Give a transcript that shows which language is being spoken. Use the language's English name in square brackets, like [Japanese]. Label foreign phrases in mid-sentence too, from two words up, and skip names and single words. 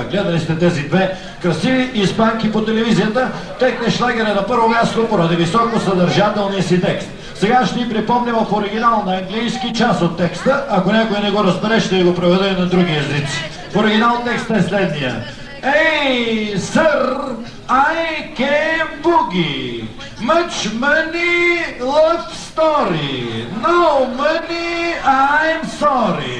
[Bulgarian] Гледали сте тези две красиви испанки по телевизията. Техният шлагер е на първо място поради високо съдържателния си текст. Сега ще ни припомня в оригинал на английски част от текста. Ако някой не го разбере, ще го преведа и на други езици. В оригинал текста е следния. [English] Hey, sir, I can boogie. Much money, love story. No money, I'm sorry.